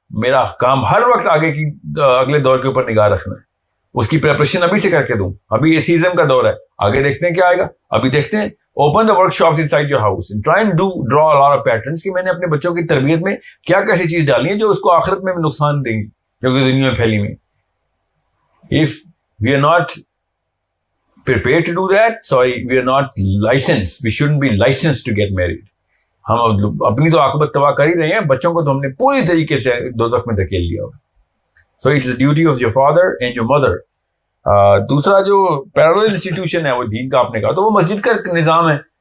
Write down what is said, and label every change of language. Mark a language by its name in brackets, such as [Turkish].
[Urdu] میرا کام ہر وقت اگلے دور کے اوپر نگاہ رکھنا ہے. اس کی پریپریشن ابھی سے کر کے دوں. ابھی ایتھیزم کا دور ہے، آگے دیکھتے ہیں کیا آئے گا. ابھی دیکھتے ہیں، [English] open the workshops inside your house and try and draw a lot of patterns [Urdu] کہ میں نے اپنے بچوں کی تربیت میں کیا کیسی چیز ڈالی ہے جو اس کو آخرت میں نقصان دیں گی، جو کہ دنیا میں پھیلی ہوئی. [English] If we are not prepared to do that, sorry, we are not licensed. We shouldn't be licensed to get married. [Urdu] ہم اپنی تو عاقبت تباہ کر ہی رہے ہیں، بچوں کو تو ہم نے پوری طریقے سے دوزخ میں دھکیل لیا ہوگا. [English] So it's the duty of your father and your mother. [Urdu] دوسرا جو پیرالل انسٹیٹیوشن ہے وہ دین کا آپ نے کہا تو وہ مسجد کا نظام ہے.